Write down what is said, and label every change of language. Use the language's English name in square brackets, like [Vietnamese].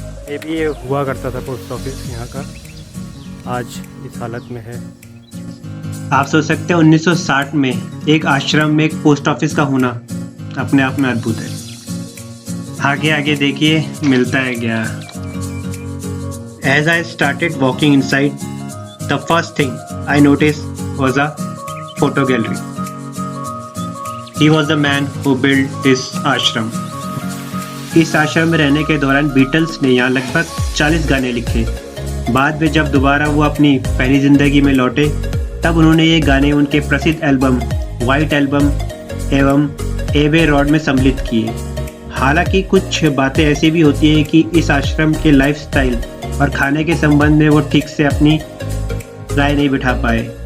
[Hindi] ये भी ये हुआ करता था पोस्ट ऑफिस यहाँ का, आज इस हालत में है। आप सोच सकते हैं 1960 में एक आश्रम में एक पोस्ट ऑफिस का होना अपने आप में अद्भुत है। आगे आगे देखिए मिलता है क्या। [English] As I started walking inside, the first thing I noticed was a photo gallery. He was the man who built this ashram. [Hindi] इस आश्रम में रहने के दौरान बीटल्स ने यहाँ लगभग 40 गाने लिखे। बाद में जब दोबारा वो अपनी पहली ज़िंदगी में लौटे तब उन्होंने ये गाने उनके प्रसिद्ध एल्बम वाइट एल्बम एवं एबे रोड में सम्मिलित किए। हालांकि कुछ बातें ऐसी भी होती हैं कि इस आश्रम के लाइफस्टाइल और खाने के संबंध में वो ठीक से अपनी राय नहीं बिठा पाए।